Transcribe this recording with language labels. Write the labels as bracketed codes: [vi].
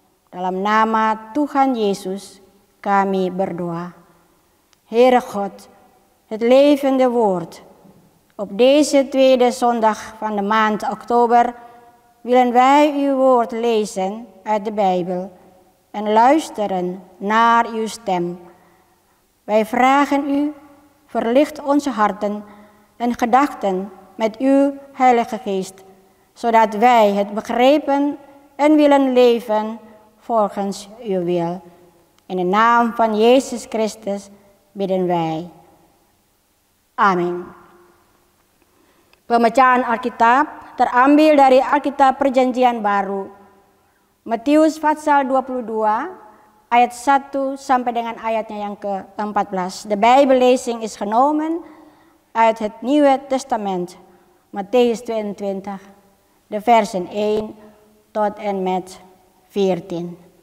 [id] Dalam nama Tuhan Yesus kami berdoa. [nl] Heere God, het levende woord. Op deze tweede zondag van de maand oktober willen wij uw woord lezen uit de Bijbel en luisteren naar uw stem. Wij vragen u, verlicht onze harten en gedachten met uw Heilige Geest, zodat wij het begrijpen en willen leven volgens uw wil. In de naam van Jezus Christus bidden wij. [id] Amin. Pembacaan Alkitab terambil dari Alkitab Perjanjian Baru, Matius pasal 22 ayat 1 sampai dengan ayatnya yang ke-14. [nl] De Bijbellezing is genomen uit het Nieuwe Testament, Mattheus 22, de versen 1 tot en met 14.